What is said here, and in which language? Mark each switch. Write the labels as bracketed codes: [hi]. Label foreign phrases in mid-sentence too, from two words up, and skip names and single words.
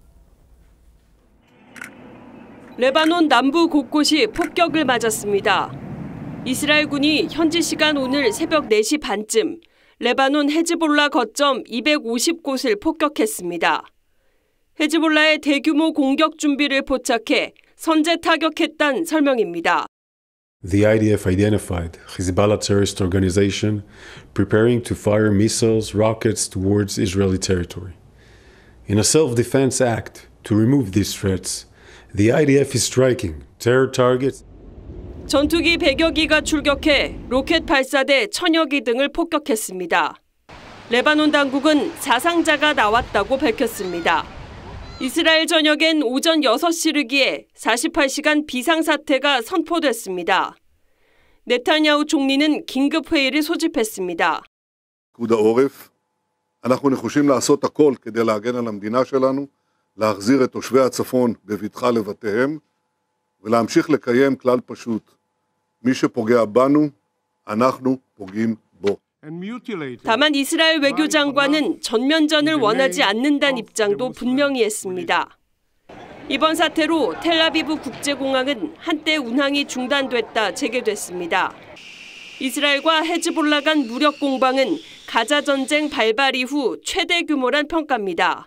[ko] 레바논 남부 곳곳이 폭격을 맞았습니다. 이스라엘군이 현지 시간 오늘 새벽 4시 반쯤 레바논 헤즈볼라 거점 250곳을 폭격했습니다. 헤즈볼라의 대규모 공격 준비를 포착해 선제 타격했다는 설명입니다. [en] The IDF identified Hezbollah terrorist organization preparing to fire missiles, rockets towards Israeli territory. In a self-defense act to remove these threats, The IDF is striking terror targets. [ko] 전투기 100여 기가 출격해 로켓 발사대 1000여 기 등을 폭격했습니다. 레바논 당국은 사상자가 나왔다고 밝혔습니다. 이스라엘 전역엔 오전 6시르기에 48시간 비상사태가 선포됐습니다. 네타냐후 총리는 긴급회의를 소집했습니다. [he] פיקוד העורף, אנחנו נחושים לעשות הכל כדי להגן על המדינה שלנו. להחזיר את תושבי הצפון בבטחה לבתיהם ולהמשיך לקיים כלל פשוט. מי שפוגע בנו, אנחנו פוגעים בו. [ko] 다만 이스라엘 외교장관은 전면전을 원하지 않는다는 입장도 분명히 했습니다. 이번 사태로 텔아비브 국제공항은 한때 운항이 중단됐다 재개됐습니다. 이스라엘과 헤즈볼라 간 무력 공방은 가자 전쟁 발발 이후 최대 규모란 평가입니다.